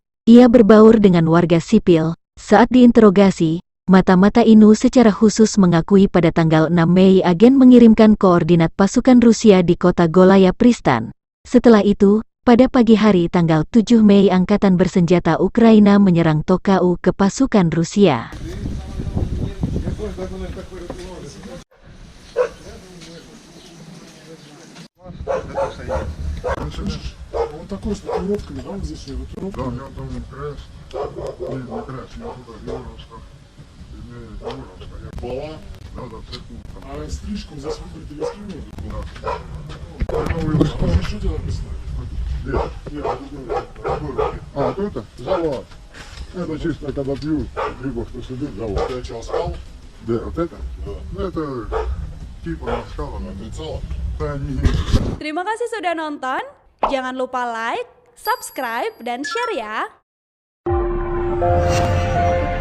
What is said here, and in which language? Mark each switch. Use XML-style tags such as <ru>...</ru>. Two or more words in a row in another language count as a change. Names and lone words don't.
<id>Ia berbaur dengan warga sipil. Saat diinterogasi, mata-mata Inu secara khusus mengakui pada tanggal 6 Mei agen mengirimkan koordinat pasukan Rusia di kota Golaya Pristan. Setelah itu, pada pagi hari tanggal 7 Mei Angkatan Bersenjata Ukraina menyerang Tokau ke pasukan Rusia.</id> <ru>Он такой с татуировками, да, вот здесь татуировка? Да, у него там крест. Нет, не крест, у него тут Егоровская. Голова? Да, да, церковь. А стрижку здесь выбрать или скинуть? Да. Что тебе написано? Нет. Нет, другое. А, вот это? Завод. Это чисто когда пьют, либо кто сидит, завод. Я что, оскал? Да, вот это? Да. Ну, это типа наскала. Прицел? Да, не.</ru> <id>Terima kasih sudah nonton. Jangan lupa like, subscribe, dan share ya.</id>